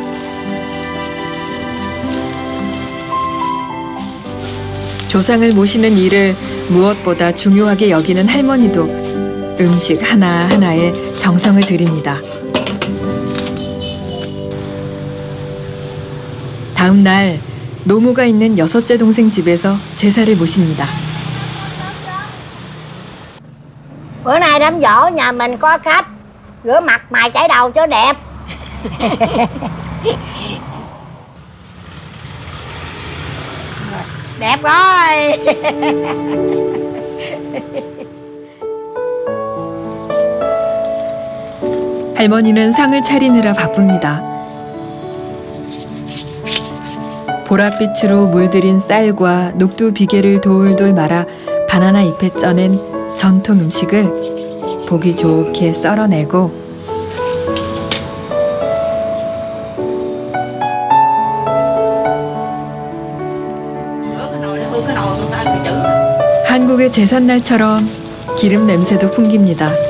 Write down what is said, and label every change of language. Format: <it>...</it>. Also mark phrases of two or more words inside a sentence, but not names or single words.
<ko>조상을 모시는 일을 무엇보다 중요하게 여기는 할머니도 음식 하나하나에 정성을 들입니다. 다음 날 노모가 있는 여섯째 동생 집에서 제사를 모십니다.</ko> <vi>Bữa nay đám giỗ nhà mình có khách, rửa mặt mày chải đầu cho đẹp. Đẹp rồi.</vi> <ko>할머니는 상을 차리느라 바쁩니다. 보랏빛으로 물들인 쌀과 녹두 비계를 돌돌 말아 바나나 잎에 쪄낸 전통 음식을 보기 좋게 썰어내고 한국의 제삿날처럼 기름 냄새도 풍깁니다.</ko>